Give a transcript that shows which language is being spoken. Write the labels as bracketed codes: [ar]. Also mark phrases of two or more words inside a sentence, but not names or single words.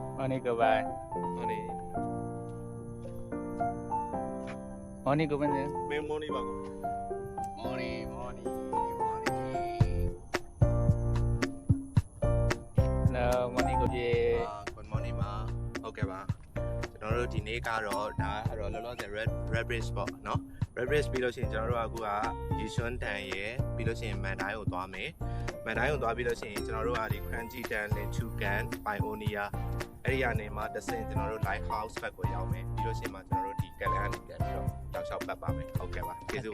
[en] Morning goodbye. Morning goodbye. Morning bago. Morning. Hello, morning goodbye. Good morning [my] ပါဟုတ်ကဲ့ပါကျွန်တော်တို့ဒီနေ့ကတော့ဒါအဲ့တော့လောလောဆယ် [en] red bridge [my] ပေါ့နော် [en] red bridge [my] ပြီးလို့ရှိရင်ကျွန်တော်တို့ကအခုကရေရွှန်းတန်ရယ်ပြီးလို့ရှိရင်မန်တိုင်းကိုသွားမယ်မန်တိုင်းကိုသွားပြီးလို့ရှိရင်ကျွန်တော်တို့ကဒီ [en] crunchy tan [my] လင်ချူကန်ပိုင်အိုနီယာအဲ့ဒီကနေမှတစ်ဆင့်ကျွန်တော်တို့ [en] light house [my] ဘက်ကိုရောက်မယ်ပြီးလို့ရှိရင်မှကျွန်တော်တို့ဒီကလန်ကနေပြန်ပြီးတော့တောက်လျှောက်ပတ်ပါမယ်ဟုတ်ကဲ့ပါကျေးဇူးပါ